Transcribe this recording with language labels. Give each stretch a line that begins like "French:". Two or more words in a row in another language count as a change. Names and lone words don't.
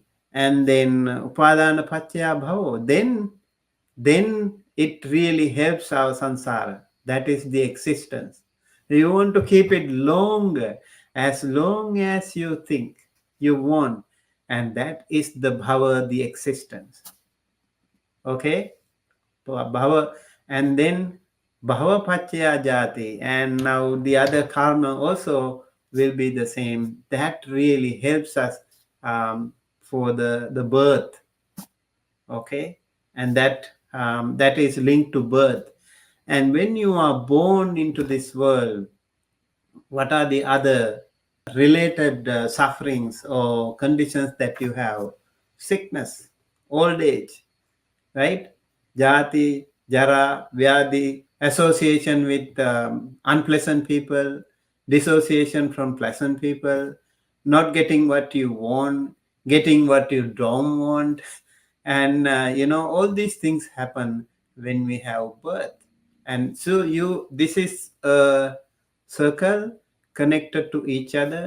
English: And then
Pali: upadana paccaya bhavo,
English: then it really helps our samsara. That is the existence. You want to keep it longer, as long as you think you want, and that is the bhava, the existence. Okay, bhava, and then
Pali: bhava paccaya jati,
English: and now the other karma also will be the same. That really helps us for the birth. Okay, and that is linked to birth. And when you are born into this world, what are the other related sufferings or conditions that you have? Sickness, old age, right?
Pali: Jati, jara, vyadi,
English: association with unpleasant people, dissociation from pleasant people, not getting what you want, getting what you don't want. And all these things happen when we have birth. And so this is a circle connected to each other.